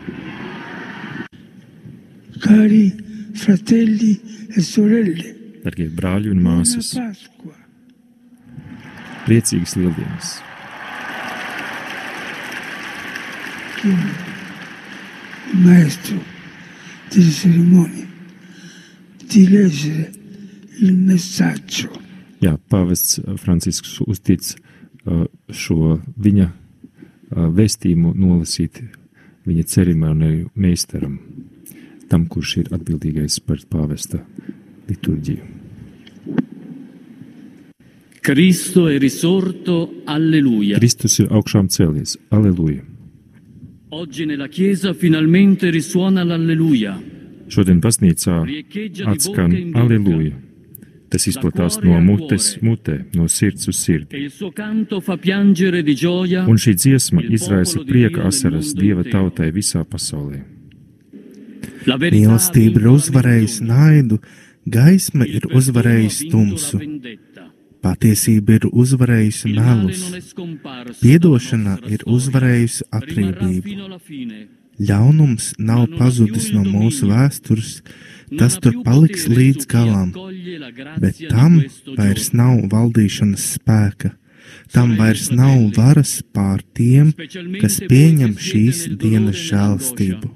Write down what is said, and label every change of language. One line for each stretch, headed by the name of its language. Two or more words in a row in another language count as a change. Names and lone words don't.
Italian: Cari fratelli e sorelle,
Latvian: Dargie brāļi un māsas,
Italian: Pasqua.
Latvian: priecīgas lieldienas!
Italian: Il maestro delle cerimonie di leggere il messaggio.
Latvian: Jā, pāvests Francisks uztic šo viņa vēstījumu nolasīt viņa ceremoniju meistaram, tam, kurš ir atbildīgais par pāvesta liturģiju.
Italian: Cristo è risorto, alleluia.
Latvian: Kristus ir augšām cēlies, alleluja.
Italian: Oggi nella Chiesa finalmente risuona l'alleluia.
Latvian: Šodien baznīcā atskan alleluja. Tas izplatās no mutes mutē, no sirds uz sirdi.
Italian: E il suo canto fa piangere di gioia.
Latvian: Un šī dziesma izraisa prieka asaras Dieva tautai visā pasaulē.
Italian: La verità
Latvian: Mīlestība ir uzvarējusi naidu, gaisma ir uzvarējusi tumsu, patiesība ir uzvarējusi melus, piedošana ir uzvarējusi atriebību. Ļaunums nav pazudis no mūsu vēstures, tas tur paliks līdz galam, bet tam vairs nav valdīšanas spēka, tam vairs nav varas pār tiem, kas pieņem šīs dienas žēlastību.